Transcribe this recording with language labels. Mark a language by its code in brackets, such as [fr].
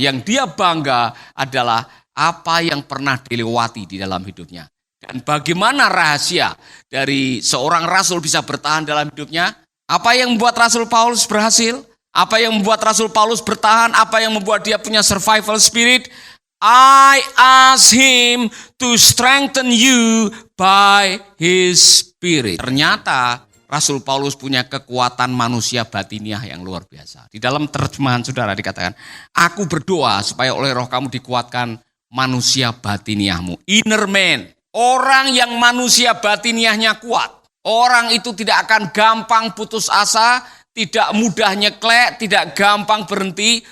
[id] Yang dia bangga adalah apa yang pernah dilewati di dalam hidupnya. Dan bagaimana rahasia dari seorang rasul bisa bertahan dalam hidupnya? Apa yang membuat Rasul Paulus berhasil? Apa yang membuat Rasul Paulus bertahan? Apa yang membuat dia punya survival spirit? [en] I ask him to strengthen you by his spirit. [id] Ternyata Rasul Paulus punya kekuatan manusia batiniah yang luar biasa. Di dalam terjemahan saudara dikatakan, aku berdoa supaya oleh roh kamu dikuatkan manusia batiniahmu. Inner man, orang yang manusia batiniahnya kuat. Orang itu tidak akan gampang putus asa, tidak mudah nyeklek, tidak gampang berhenti.